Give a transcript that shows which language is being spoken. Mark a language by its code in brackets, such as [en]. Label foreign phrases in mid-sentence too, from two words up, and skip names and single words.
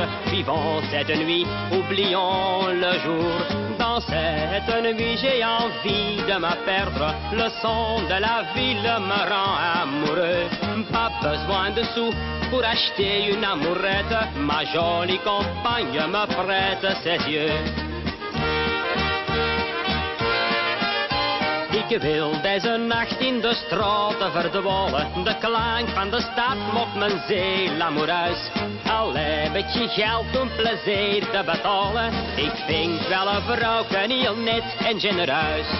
[fr] Vivons cette nuit, oublions le jour. Dans cette nuit, j'ai envie de me perdre. Le son de la ville me rend amoureux. Pas besoin de sous pour acheter une amourette. Ma jolie compagne me prête ses yeux. [nl] Ik wil deze nacht in de straten verdwalen. De klank van de stad moet mijn ziel amoureus. Al heb ik geen geld om plezier te betalen. Ik vind wel een vrouwke heel net en genereus.